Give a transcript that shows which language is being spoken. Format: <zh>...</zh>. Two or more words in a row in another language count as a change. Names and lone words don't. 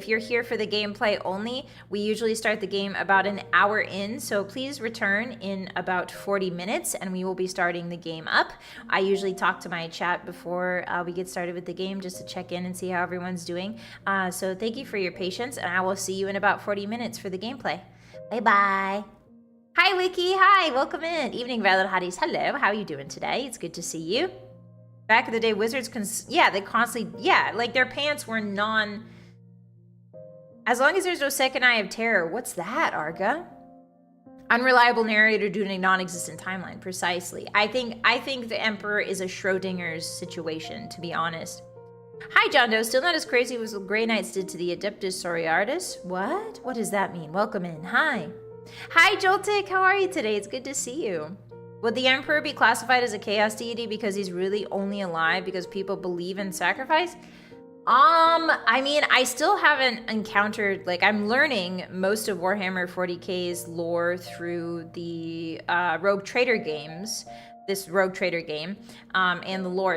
<en>If you're here for the gameplay only, we usually start the game about an hour in. So please return in about 40 minutes and we will be starting the game up. I usually talk to my chat before we get started with the game just to check in and see how everyone's doing. So thank you for your patience and I will see you in about 40 minutes for the gameplay. Bye-bye. Hi, Wiki. Hi, welcome in. Evening, Vylett Hotties. Hello, how are you doing today? It's good to see you. Back in the day, wizards they constantly, like their pants were as long as there's no second eye of terror. What's that, Arga? Unreliable narrator due to a non-existent timeline. Precisely. I think the Emperor is a Schrodinger's situation, to be honest. Hi, John Doe. Still not as crazy as what Grey Knights did to the Adeptus Sororitas. What? What does that mean? Welcome in. Hi. Hi, Joltik. How are you today? It's good to see you. Would the Emperor be classified as a chaos deity because he's really only alive because people believe in sacrifice? I mean, I still haven't encountered, like, I'm learning most of Warhammer 40k's lore through the Rogue Trader games, this Rogue Trader game, and the lore.</en>